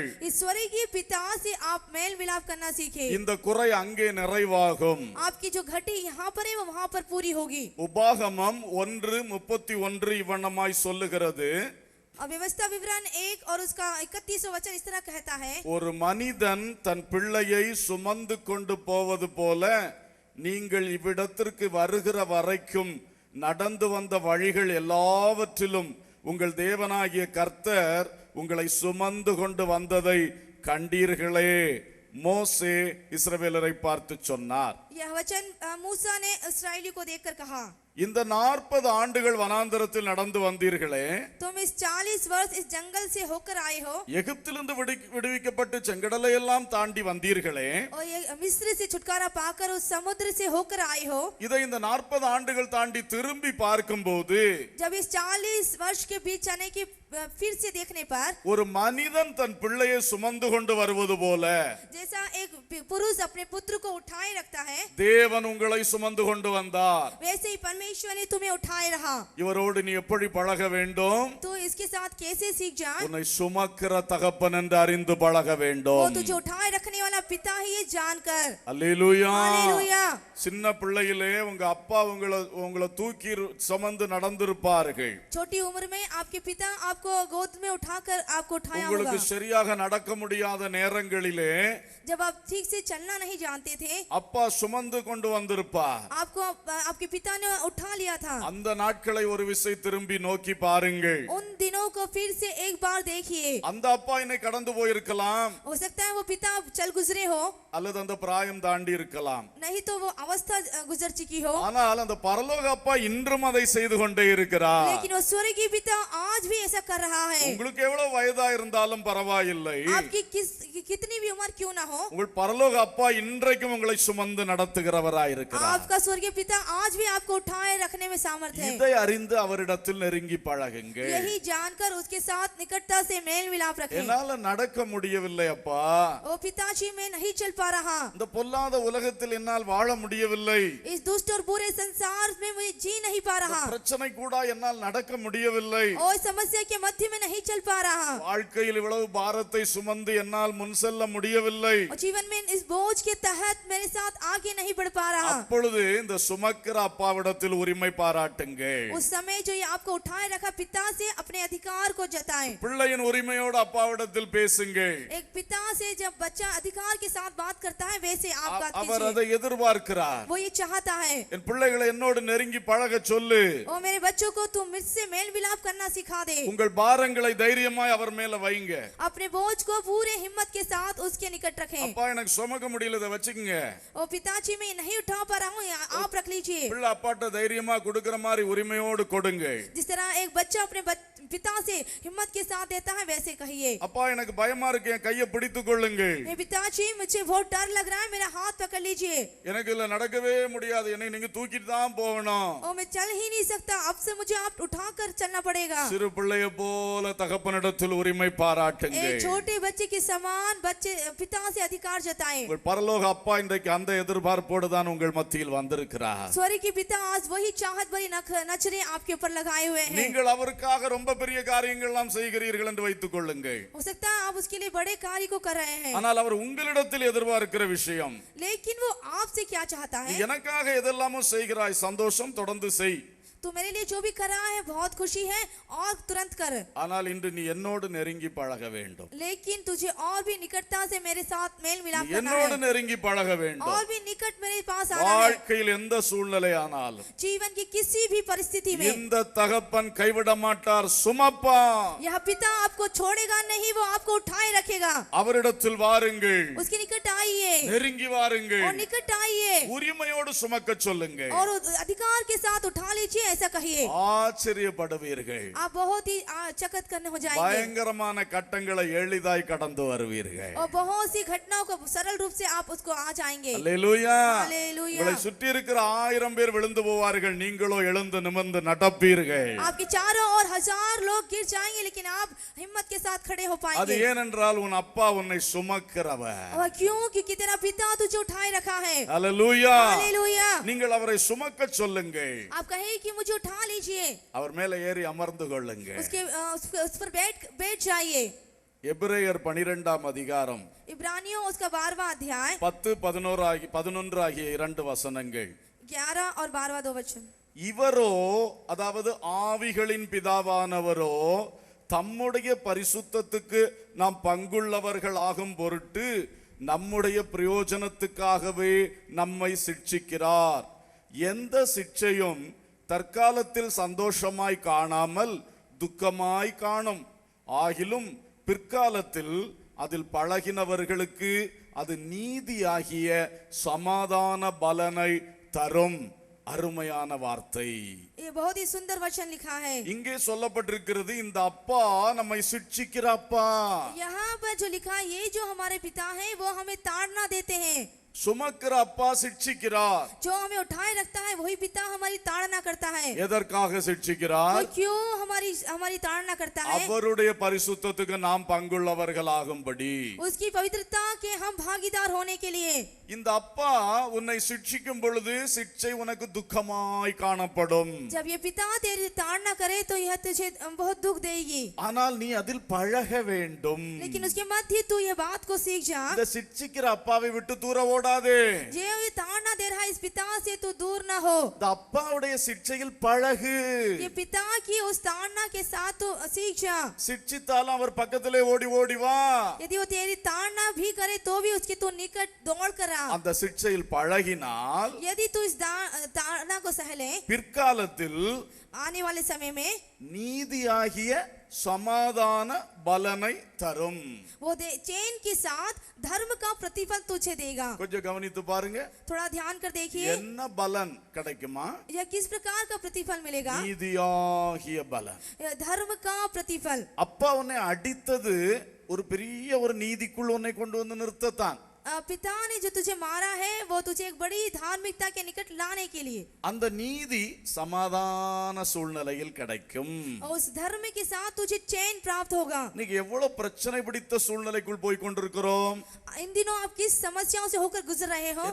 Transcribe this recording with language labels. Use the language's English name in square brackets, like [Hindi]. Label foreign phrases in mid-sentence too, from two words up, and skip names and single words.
[Hindi] इस स्वर्गीय पिता से आप मेल विलाप करना सीखें. [Tamil] இந்த குறை அங்கே நிறைவாகும். [Hindi] आपकी जो घटी यहाँ पर है वो वहाँ पर पूरी होगी. [Tamil] உபாகமம் 1:31 இவ்வண்ணமாய் சொல்லுகிறது, [Hindi] और व्यवस्था विवरण 1 और उसका 31वां वचन इस तरह कहता है, [Tamil] ஒரு மனிதன் தன் பிள்ளையை சுமந்து கொண்டு போவது போல நீங்கள் இவ்விடத்திற்கு வருகிற வரைக்கும் நடந்து வந்த வழிகள் எல்லாவற்றிலும் உங்கள் தேவனாகிய கர்த்தர் உங்களை சுமந்து கொண்டு வந்ததை கண்டீர்களே. மோசே இஸ்ரவேலரை பார்த்து சொன்னார். [Hindi] यह वचन मूसा ने इस्राएलियों को देखकर कहा, [Tamil] இந்த 40 ஆண்டுகள் வனாந்தரத்தில் நடந்து வந்தீர்களே, [Hindi] तुम इस 40 वर्ष इस जंगल से होकर आए हो, [Tamil] எகிப்திலிருந்து விடுவிக்கப்பட்டு செங்கடலை எல்லாம் தாண்டி வந்தீர்களே, [Hindi] और ये मिस्र से छुटकारा पाकर उस समुद्र से होकर आए हो. [Tamil] இதை இந்த 40 ஆண்டுகள் தாண்டி திரும்பி பார்க்கும்போது [Hindi] जब इस 40 वर्ष के बीच आने की फिर से देखने पर [Tamil] ஒரு மனிதன் தன் பிள்ளையை சுமந்து கொண்டு வருவது போல [Hindi] जैसा एक पुरुष अपने पुत्र को उठाए रखता है, [Tamil] தேவன் உங்களை சுமந்து கொண்டு வந்தார். [Hindi] वैसे ही परमेश्वर ने तुम्हें उठाए रहा. [Tamil] இவரோடு நீ எப்படி பழக வேண்டும்? [Hindi] तो इसके साथ कैसे सीख जा, [Tamil] உன்னை சுமக்கிற தகப்பன் என்று அறிந்து பழக [Hindi] वो [Tamil] வேண்டும். [Hindi] तुझे उठाए रखने वाला पिता ही ये जानकर. [Tamil] அல்லேலூயா. [Hindi] हालेलुया. [Tamil] சின்ன பிள்ளையிலே உங்க அப்பா உங்களை தூக்கி சுமந்து நடந்திருப்பார்கள். [Hindi] छोटी उम्र में आपके पिता आपको गोद में उठाकर आपको उठाया होगा. [Tamil] உங்களுக்கு சரியாக நடக்க முடியாத நேரங்களிலே [Hindi] जब आप ठीक से चलना नहीं जानते थे, [Tamil] அப்பா சுமந்து கொண்டு வந்திருப்பார். [Hindi] आपको आपके पिता ने उठा लिया था. [Tamil] அந்த நாட்களை ஒரு விசை திரும்பி நோக்கி பாருங்கள். [Hindi] उन दिनों को फिर से एक बार देखिए. [Tamil] அந்த அப்பா என்னை கடந்து போயிருக்கலாம், [Hindi] हो सकता है वो पिता चल गुजरे हो, [Tamil] அல்லது அந்த பிராயம் தாண்டி இருக்கலாம். [Hindi] नहीं तो वो अवस्था गुजर चुकी हो, [Tamil] ஆனால் அந்த பரலோக அப்பா இன்றும் அதை செய்து கொண்டே இருக்கிறார். [Hindi] लेकिन वो स्वर्गीय पिता आज भी ऐसा कर रहा है. [Tamil] உங்களுக்கு எவ்வளவு வயதா இருந்தாலும் பரவாயில்லை, [Hindi] आपकी कितनी भी उम्र क्यों ना हो, [Tamil] உங்கள் பரலோக அப்பா இன்றைக்கும் உங்களை சுமந்து நடத்துகிறவராய் இருக்கிறார். [Hindi] आपका स्वर्गीय पिता आज भी आपको उठाए रखने में सामर्थ्य है. [Tamil] இதை அறிந்து அவரிடத்தில் நெருங்கி பழகுங்கள். [Hindi] यही जानकर उसके साथ निकटता से मेल मिलाप रखें. [Tamil] என்னால நடக்க முடியவில்லை அப்பா, [Hindi] ओ पिताजी मैं नहीं चल पा रहा, [Tamil] இந்த பொல்லாத உலகத்தில் என்னால் வாழ முடியவில்லை, [Hindi] इस दुष्ट और बुरे संसार में मुझे जी नहीं पा रहा, [Tamil] பிரச்சனை கூட என்னால் நடக்க முடியவில்லை, [Hindi] और समस्या के मध्य में नहीं चल पा रहा, [Tamil] வாழ்க்கையில் இவ்வளவு பாரத்தை சுமந்து என்னால் முன் செல்ல முடியவில்லை, [Hindi] और जीवन में इस बोझ के तहत मेरे साथ आगे नहीं बढ़ पा रहा. [Tamil] அப்பொழுது இந்த சுமக்கிற அப்பாவிடத்தில் உரிமை பாராட்டுங்கள். [Hindi] उस समय जो ये आपको उठाए रखा पिता से अपने अधिकार को जताएं. [Tamil] பிள்ளையின் உரிமையோடு அப்பாவிடத்தில் பேசுங்கள். [Hindi] एक पिता से जब बच्चा अधिकार के साथ बात करता है वैसे आप बात [Tamil] அவர் [Hindi] कीजिए. [Tamil] அதை எதிர்பார்க்கிறார். [Hindi] वो ये चाहता है, [Tamil] என் பிள்ளைகளை என்னோடு நெருங்கி பழக சொல்லு, [Hindi] ओ मेरे बच्चों को तुम मुझसे मेल विलाप करना सिखा दे. [Tamil] உங்கள் பாரங்களை தைரியமாய் அவர் மேல வைங்க. [Hindi] अपने बोझ को पूरे हिम्मत के साथ उसके निकट रखें. [Tamil] அப்பா எனக்கு சுமக்க முடியல, இதை வச்சுக்கங்க. [Hindi] ओ पिताजी मैं नहीं उठा पा रहा हूँ, आप रख लीजिए. [Tamil] பிள்ளை அப்பாட்ட தைரியமா கொடுக்கிற மாதிரி உரிமையோடு கொடுங்க. [Hindi] जिस तरह एक बच्चा अपने पिता से हिम्मत के साथ देता है वैसे कहिए, [Tamil] அப்பா எனக்கு பயமா இருக்கு, என் கையை பிடித்து கொள்ளுங்கள். [Hindi] मेरे पिताजी मुझे बहुत डर लग रहा है, मेरा हाथ पकड़ लीजिए. [Tamil] எனக்கு இதுல நடக்கவே முடியாது, என்னை நீங்க தூக்கிட்டு தான் போகணும். [Hindi] ओ मैं चल ही नहीं सकता, अब से मुझे आप उठाकर चलना पड़ेगा. [Tamil] சிறு பிள்ளையை போல தகப்பனிடத்தில் உரிமை பாராட்டுங்க. [Hindi] एक छोटे बच्चे के समान बच्चे पिता से अधिकार जताएं। [Tamil] உங்கள் பரலோக அப்பா இன்றைக்கு அந்த எதிர்பார்ப்போடு தான் உங்கள் மத்தியில் வந்திருக்கிறார். [Hindi] स्वर्ग के पिता आज वही चाहत भरी नजरें आपके ऊपर लगाए हुए हैं। [Tamil] நீங்கள் அவருக்காக ரொம்ப பெரிய காரியங்கள் எல்லாம் செய்கிறீர்கள் என்று வைத்துக் கொள்ளுங்கள். [Hindi] हो सकता है आप उसके लिए बड़े कार्य को कर रहे हैं, [Tamil] ஆனால் அவர் உங்களிடத்தில் எதிர்பார்க்கிற விஷயம், [Hindi] लेकिन वो आपसे क्या चाहता है? [Tamil] எனக்காக எதெல்லாமோ செய்கிறாய், சந்தோஷம், தொடர்ந்து செய். [Hindi] तू मेरे लिए जो भी कर रहा है बहुत खुशी है और तुरंत कर। [Tamil] ஆனால் இன்று நீ என்னோடு நெருங்கி பழக வேண்டும். [Hindi] लेकिन तुझे और भी निकटता से मेरे साथ मेल मिलाप करना [Tamil] என்னோடு [Hindi] है, [Tamil] நெருங்கி பழக வேண்டும். [Hindi] और भी निकट मेरे पास आना है। [Tamil] வாழ்க்கையில் எந்த சூழ்நிலை ஆனாலும் [Hindi] जीवन की किसी भी परिस्थिति में [Tamil] இந்த தகப்பன் கைவிட மாட்டார், சுமப்பா. [Hindi] यह पिता आपको छोड़ेगा नहीं, वो आपको उठाए रखेगा। [Tamil] அவரிடத்தில் வாருங்கள், [Hindi] उसके निकट आइए [Tamil] நெருங்கி வாருங்கள், [Hindi] और निकट आइए [Tamil] உரிமையோடு சுமக்க சொல்லுங்க. [Hindi] और अधिकार के साथ उठा लीजिए, ऐसा कहिए। [Tamil] ஆச்சரியப்படுவீர்கள். [Hindi] आप बहुत ही चकित करने हो जाएंगे [Tamil] பயங்கரமான கட்டங்களை எளிதாய் கடந்து வருவீர்கள். [Hindi] और बहुत सी घटनाओं को सरल रूप से आप उसको आ जाएंगे। [Tamil] அல்லேலூயா. [Hindi] हालेलुया। [Tamil] உங்களை சுற்றி இருக்கிற 1000 பேர் விழுந்து போவார்கள், நீங்களோ எழுந்து நிமிர்ந்து நடப்பீர்கள். [Hindi] आपके चारों ओर 1000 लोग गिर जाएंगे, लेकिन आप हिम्मत के साथ खड़े हो [Tamil] அது [Hindi] पाएंगे। [Tamil] ஏனென்றால் உன் அப்பா உன்னை சுமக்கிறவர். [Hindi] और क्यों? क्योंकि तेरा पिता तुझे उठाए रखा है। [Tamil] அல்லேலூயா. [Hindi] हालेलुया। [Tamil] நீங்கள் அவரை சுமக்க சொல்லுங்கள். [Hindi] आप कहे कि मुझे उठा लीजिए, [Tamil] அவர் மேலே ஏறி அமர்ந்து கொள்ளுங்க. [Hindi] उस पर बैठ जाइए। [Tamil] எபிரேயர் 12ஆம் அதிகாரம் [Hindi] इब्रानियों उसका 12वां अध्याय [Tamil] 10, 11 ஆகிய 2 வசனங்கள். [Hindi] 11 और 12 2 वचन। [Tamil] இவரோ, அதாவது ஆவிகளின் பிதாவானவரோ, தம்முடைய பரிசுத்தத்துக்கு நாம் பங்குள்ளவர்கள் ஆகும் பொருட்டு நம்முடைய பிரயோஜனத்துக்காகவே நம்மை சிட்சிக்கிறார். எந்த சிட்சையும் தற்காலத்தில் சந்தோஷமாய் காணாமல் துக்கமாய் காணும். ஆகிலும் பிற்காலத்தில் அதில் பழகினவர்களுக்கு அது நீதியாகிய சமாதான பலனை தரும். அருமையான வார்த்தை. [Hindi] ये बहुत ही सुंदर वचन लिखा है। [Tamil] இங்கே சொல்லப்பட்டிருக்கிறது, இந்த அப்பா நம்மை சிட்சிக்கிற அப்பா. [Hindi] यहाँ पर जो लिखा है, ये जो हमारे पिता हैं वो हमें ताड़ना देते हैं। [Tamil] சுமக்கிற அப்பா சிட்சிக்கிறார். [Hindi] जो हमें उठाए रखता है वही पिता हमारी ताड़ना करता है। [Tamil] எதற்காக [Hindi] वो [Tamil] சிட்சிக்கிறார்? [Hindi] क्यों हमारी ताड़ना करता है? [Tamil] அவருடைய பரிசுத்தத்துக்கு நாம் பங்குள்ளவர்கள் ஆகும்படி. [Hindi] उसकी पवित्रता के हम भागीदार होने के लिए। [Tamil] இந்த அப்பா உன்னை சிட்சிக்கும் பொழுது சிட்சை உனக்கு துக்கமாய் காணப்படும். [Hindi] जब ये पिता तेरी ताड़ना करे तो यह तुझे बहुत दुख देगी, [Tamil] ஆனால் நீ அதில் பழக வேண்டும். [Hindi] लेकिन उसके मध्य तू ये बात को सीख जा। [Tamil] இந்த சிட்சிக்கிற அப்பாவை விட்டு தூர ஓடாதே. [Hindi] जो ये ताड़ना दे रहा है इस पिता से तू दूर न हो। [Tamil] இந்த அப்பாவுடைய சிட்சையில் பழகு. [Hindi] ये पिता की उस ताड़ना के साथ तू सीख जा। [Tamil] சிட்சித்தாலும் அவர் பக்கத்திலே ஓடி ஓடி வா. [Hindi] यदि वो तेरी ताड़ना भी करे तो भी उसके तू निकट दौड़ कर आ। [Tamil] அந்த சிட்சையில் பழகினால் [Hindi] यदि तू इस ताड़ना को सहले, [Tamil] பிற்காலத்தில் [Hindi] आने वाले समय में [Tamil] நீதியாகிய சமாதான பலனை தரும். [Hindi] वो चैन के साथ धर्म का प्रतिफल तुझे देगा। [Tamil] கொஞ்சம் கவனித்து பாருங்க, [Hindi] थोड़ा ध्यान कर देखिए, [Tamil] என்ன பலன் கிடைக்குமா? [Hindi] यह किस प्रकार का प्रतिफल मिलेगा? [Tamil] நீதியாகிய பலன். [Hindi] यह धर्म का प्रतिफल। [Tamil] அப்பா உன்னை அடித்தது ஒரு பெரிய ஒரு நீதிக்குள் உன்னை கொண்டு வந்து நிறுத்தத்தான். [Hindi] पिता ने जो तुझे मारा है वो तुझे एक बड़ी धार्मिकता के निकट लाने के लिए। [Tamil] அந்த நீதி சமாதான சூழ்நிலையில் கிடைக்கும். [Hindi] उस धर्म के साथ तुझे चैन प्राप्त होगा। [Tamil] இன்னைக்கு எவ்வளவு பிரச்சனை பிடித்த சூழ்நிலைக்குள் போய் கொண்டிருக்கிறோம். [Hindi] इन दिनों आप किस समस्याओं से होकर गुजर रहे हो?